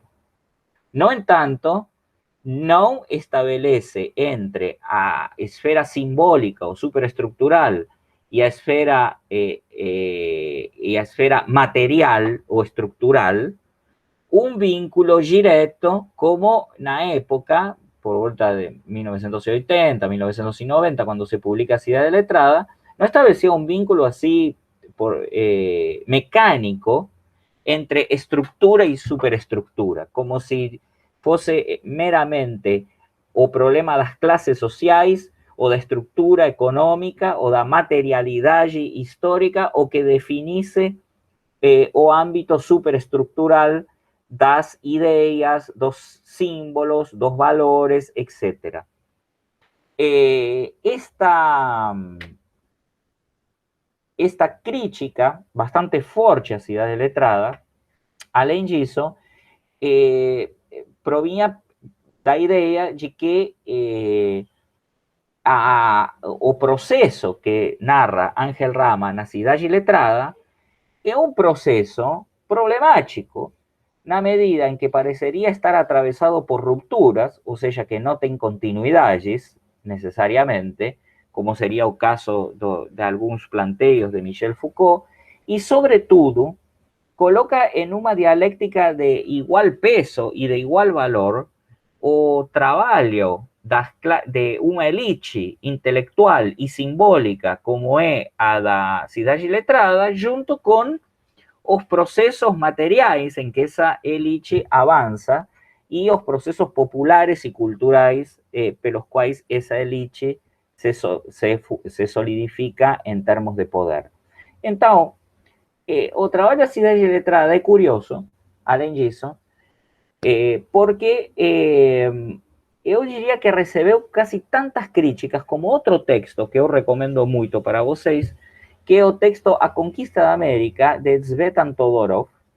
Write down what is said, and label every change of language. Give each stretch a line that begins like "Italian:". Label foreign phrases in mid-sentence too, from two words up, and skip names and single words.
Portuguese: No en tanto, no estabelece entre a esfera simbólica
Spanish: o superestructural y a esfera material o estructural un vínculo directo como en la época, por vuelta de 1980, 1990, cuando se publica Cidade Letrada, no establecía un vínculo así mecánico entre estructura y superestructura, como si fuese meramente
Portuguese: o problema das clases sociais, o da estructura económica, o da materialidade histórica, o que definisse o ámbito superestructural das ideias, dos símbolos, dos valores, etc. Esta crítica bastante forte a Cidade Letrada, além disso, provinha da ideia de que o processo que narra Ángel Rama na Cidade Letrada é
Spanish: un proceso problemático, na medida en que parecería estar atravesado por rupturas, o sea, que no ten continuidades necesariamente, como sería o caso de algunos planteos de Michel Foucault, y sobre todo coloca en una dialéctica de igual peso y de igual valor
Portuguese: o trabalho
Spanish: de una elite intelectual y simbólica como
Portuguese: é a da
Spanish: Cidade Letrada, junto con
Portuguese: os procesos materiais
Spanish: en que esa elite avanza y los procesos populares y culturales pelos cuales esa elite se solidifica en términos de poder. Entonces,
Portuguese: o trabalho da Cidade Letrada é curioso, além disso, porque eu diria que recebeu casi tantas críticas como outro texto que eu recomendo muito para vocês, que é o texto A Conquista da América, de Tzvetan Todorov,